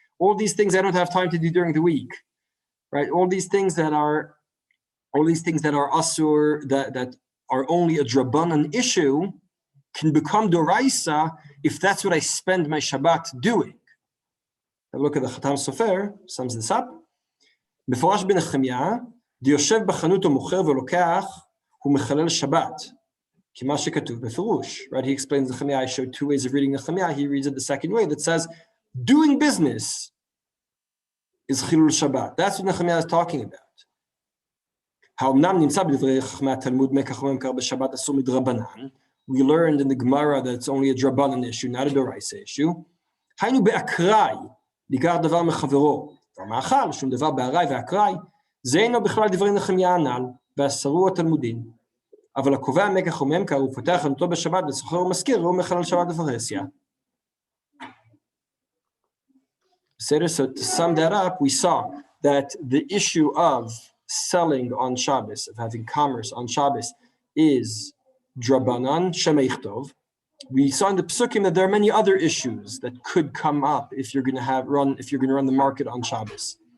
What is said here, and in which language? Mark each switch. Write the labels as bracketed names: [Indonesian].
[English] All these things I don't have time to do during the week. Right? All these things that are asur, that are only a drabanan issue, can become doraisa if that's what I spend my Shabbat doing. Have a look at the Khatam Sofer, sums this up. [Hebrew] מפורש בנחמיה, דיושב בחנות ומוכר ולוקח, הוא מחלל שבת. כמה שכתוב בפירוש. [English] Right? He explains Nehemiah. I showed two ways of reading Nehemiah. He reads it the second way that says, doing business is chilul Shabbat. That's what Nehemiah is talking about. [Hebrew] האומנם נמצא בדברי חכמי התלמוד מקח וממכר בשבת אסור מדרבנן. [English] We learned in the Gemara that it's only a drabanan issue, not a doraisa issue. [Hebrew] היינו באקראי, ניכר דבר מחברו. והמאכל, שום דבר בארעי ואקראי, זה אינו בכלל דברי נחמיה הנ"ל, ואסרו התלמודים. אבל הקובע מקח וממכר, הוא פותח חנותו בשבת וסוחר ומזכיר, והוא מחלל שבת בפרהסיה. [English] So to sum that up, we saw that the issue of selling on Shabbos, of having commerce on Shabbos, is drabanan shemeichtov. We saw in the psukim that there are many other issues that could come up if you're going to run the market on Shabbos.